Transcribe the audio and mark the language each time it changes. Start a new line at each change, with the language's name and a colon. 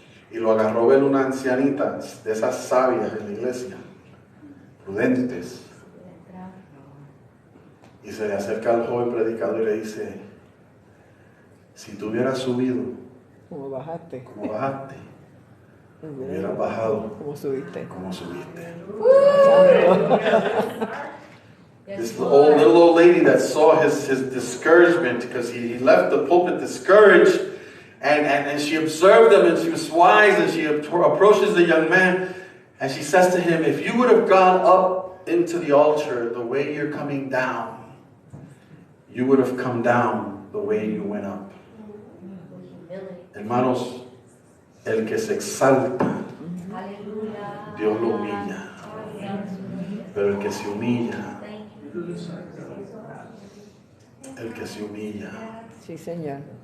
Spanish: y lo agarró ver una ancianita de esas sabias en la iglesia, prudentes, y se le acerca al joven predicador y le dice, si tú hubieras subido ¿Cómo bajaste? como bajaste, hubieras bajado ¿Cómo subiste? como subiste. Santo.
English: This little old lady that saw his discouragement because he left the pulpit discouraged, and she observed him, and she was wise, and she approaches the young man and she says to him, if you would have gone up into the altar the way you're coming down, you would have come down the way you went up.
Spanish: Hermanos, el que se exalta, Dios lo humilla, pero el que se humilla, el que se humilla. Sí, Señor.